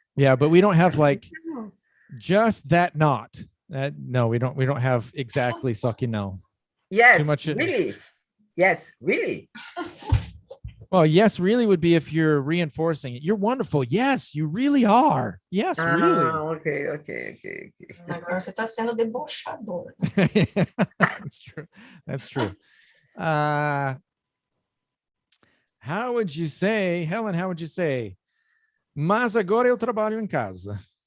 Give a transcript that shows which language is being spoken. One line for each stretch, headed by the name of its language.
English: Yeah, but we don't have like just that not. No, we don't have exactly sucky no. Yes, much- really. Yes, really. Well, yes, really would be if you're reinforcing it. You're wonderful. Yes, you really are. Yes, really. Okay.
Portuguese: Agora você está sendo debochador.
English: That's true. That's true. How would you say, Helen, how would you say?
Portuguese: Mas agora eu trabalho em casa.